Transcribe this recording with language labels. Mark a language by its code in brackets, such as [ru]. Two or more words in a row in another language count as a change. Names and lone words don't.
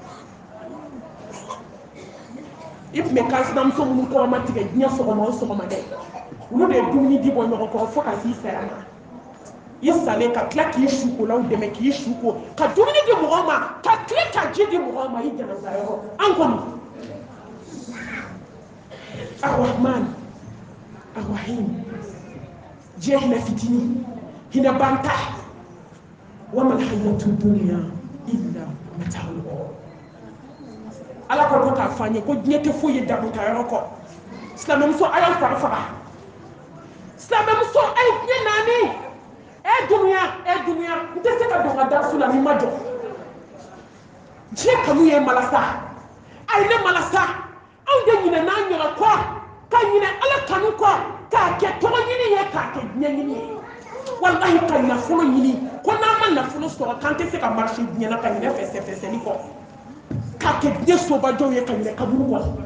[bm] i tun bɛ kan sinamuso minnu kɔrɔma tigɛ diɲɛ sɔgɔma o sɔgɔma dɛ olu de ye dumuni di bɔ ɲɔgɔn kɔrɔ fo ka s'i saya ma i salen ka tila k'i sukolaw dɛmɛ k'i suko ka dumuni di mɔgɔw ma ka tile ka ji di mɔgɔw ma i janaza yɔrɔ an kɔni [ar] الرحمن الرحيم [bm] diɲɛ hinɛ fitini hinɛ banta [ar] وما الحياة الدنيا إلا متاع الغرور [bm] ala ko k'a fɔ an ye ko diɲɛ tɛ foyi ye dabutayɔrɔ kɔ silamɛmuso a y'aw fari faga silamɛmuso a ye diɲɛ naani dunuya n tɛ se ka don ka da su la n'i ma jɔ diɲɛ kanu ye malasa a ye ne malasa anw de ɲinɛ n'an yɛrɛ kɔ ka ɲinɛ ala kanu kɔ k'a kɛ tɔgɔ ɲini ye k'a kɛ diɲɛ ɲini ye walahi ka nafolo ɲini ko n'an ma nafolo sɔrɔ k'an tɛ se ka marché diɲɛ na ka ɲinɛ fɛsɛfɛsɛli kɔ k'a kɛ diɲɛ sobajɔw ye ka ɲinɛ kaburu kɔ